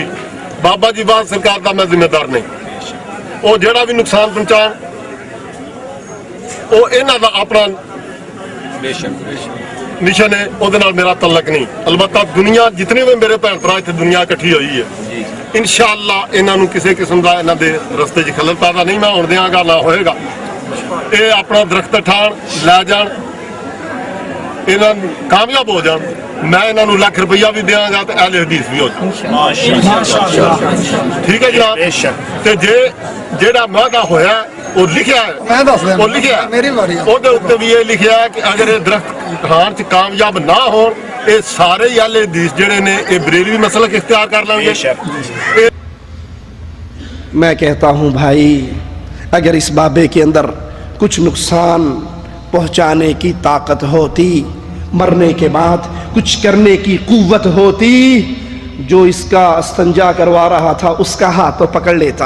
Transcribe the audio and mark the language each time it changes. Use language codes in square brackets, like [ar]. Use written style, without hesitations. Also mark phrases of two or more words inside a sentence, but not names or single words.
[pa] بابا جی بات سرکار دا میں ذمہ دار نہیں. وہ جڑا بھی نقصان پہنچان وہ انہاں دا اپنا مشن ہے، وہ میرا تعلق نہیں. البتہ دنیا جتنے بھی میرے بھن بھرا اتنے دنیا اکٹھی ہوئی ہے، انشاءاللہ انہاں نو کسی قسم دا انہاں دے رستے چ خلل پیدا نہیں میں ہون دیاں گا، نہ ہوئے گا. یہ اپنا درخت اٹھان لے جان، انہاں کامیاب ہو جان، میں انہاں نو 1 لاکھ روپیہ بھی دیاں گا تو اہل حدیث بھی ہو جان. [ur] ٹھیک ہے جناب. [pa] تے جیڑا معاہدہ ہویا وہ لکھیا ہے، وہ لکھیا ہے وہ اتنے بھی یہ لکھیا ہے کہ اگر یہ درخت اٹھان سے کامیاب نہ ہو یہ سارے اہل حدیث جڑے نے یہ بریلوی مسلک اختیار کر لیں گے. [ur] میں کہتا ہوں بھائی اگر اس بابے کے اندر کچھ نقصان پہنچانے کی طاقت ہوتی، مرنے کے بعد کچھ کرنے کی قوت ہوتی، جو اس کا استنجا کروا رہا تھا اس کا ہاتھ تو پکڑ لیتا.